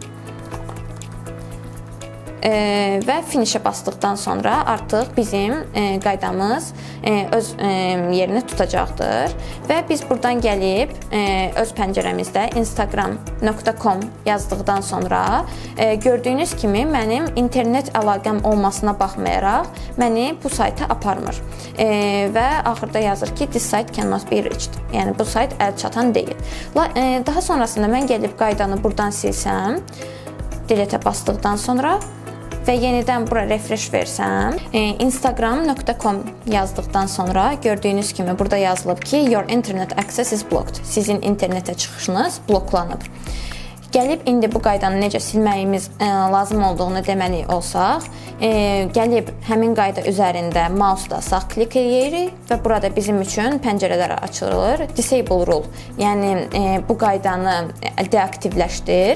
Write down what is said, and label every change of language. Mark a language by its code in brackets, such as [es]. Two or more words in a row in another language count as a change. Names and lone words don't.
[az] Və finish-ə basdıqdan sonra artıq bizim qaydamız öz yerini tutacaqdır. Və biz buradan gəlib öz pəncərəmizdə instagram.com yazdıqdan sonra gördüyünüz kimi mənim internet əlaqəm olmasına baxmayaraq məni bu sayta aparmır. Və axırda yazır ki, [en] this site cannot be reached. [az] Yəni bu sayt əlçatan deyil. Daha sonrasında mən gəlib qaydanı buradan silsəm, delete basdıqdan sonra və yenidən bura refresh versəm, instagram.com yazdıqdan sonra gördüyünüz kimi burada yazılıb ki, [en] your internet access is blocked. [az] Sizin internetə çıxışınız bloklanıb. Gəlib indi bu qaydanı necə silməyimiz lazım olduğunu deməli olsaq, gəlib həmin qayda üzərində mouse-da sağ klik edirik və burada bizim üçün pəncərələr açılır. [en] Disable rule, [az] yəni bu qaydanı deaktivləşdir.